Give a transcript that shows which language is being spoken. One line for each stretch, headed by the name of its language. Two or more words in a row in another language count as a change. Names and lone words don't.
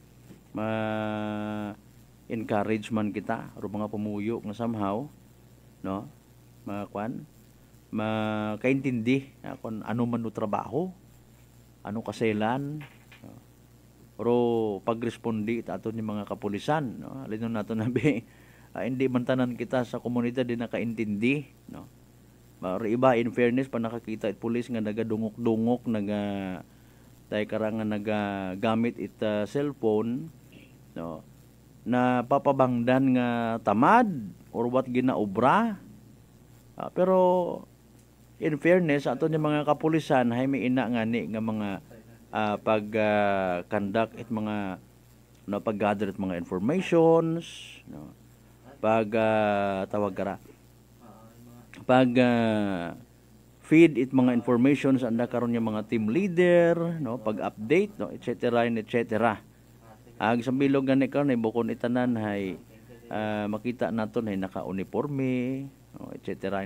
Aklanon: Ma-encourage man kita aron mga pumuyo nga somehow, no, makaintindi kung ano man no trabaho, ano kaselan, no? Pero pagrespondi aton yung mga kapulisan, no, alin nato nabi, hindi man tanan kita sa komunidad din nakaintindi, no. Pero iba
English: in fairness
Aklanon: pa nakakita it pulis nga nagadungok-dungok tay karangan nagagamit it cellphone, no, na papabangdan nga tamad
English: or what
Aklanon: ginaobra. Pero
English: in fairness
Aklanon: ato ni mga kapulisan hay may ina ngani nga mga pag-conduct it mga no, pag-gather it mga informations, no, tawag kara feed it mga informations anda karon yung mga team leader, no, pag-update, no, etc. Ag sa bilog gani karon ay bukon itanan hay makita naton hay naka-uniforme, no, etc.